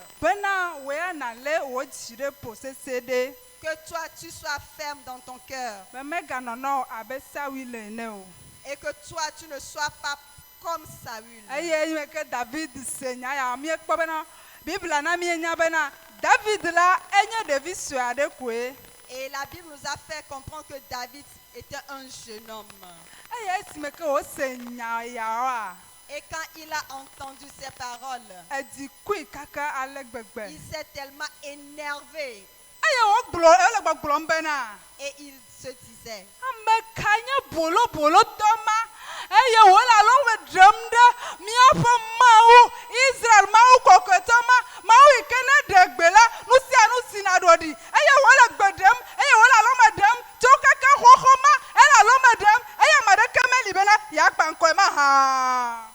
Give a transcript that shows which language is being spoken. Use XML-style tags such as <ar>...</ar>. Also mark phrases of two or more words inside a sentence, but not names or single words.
<ee>bena wòya nalé wò dzi ɖe po sese ɖe,</ee> <fr>Que toi tu sois ferme dans ton cœur</fr> <ee>be meganɔnɔ abe Saul ene o.</ee> <fr>et que toi tu ne sois pas comme Saül.</fr> <ee>Eye eyi me ke David se nya ya miekpɔ bena Biblia na mienya bena David la enye ɖevi sue aɖe koe.</ee> <fr>Et la Bible nous a fait comprendre que David était un jeune homme.</fr> <ee>Eye esime ke wòse nya yawoa,</ee> <fr>Et quand il a entendu ces paroles,</fr> <ee>edzi kui kaka ale gbegbe.</ee> <fr>il s'est tellement énervé</fr> <ee>Eye ele gbɔgblɔm bena</ee> <fr>et il se disait,</fr> <ee>ame ka nye bolotɔ ma eye wòle alɔme ɖem ɖe míaƒe Mawu Israel Mawu kɔkɔetɔ ma, Mawu yi ke ne ɖe gbe la nu sia nu sina ɖoɖi eye wòle gbe ɖem eye wòle alɔme ɖem tso kaka xoxo ma ele alɔme ɖem eye ame aɖeke meli bena yeakpa ŋkɔe ma hã.</ee>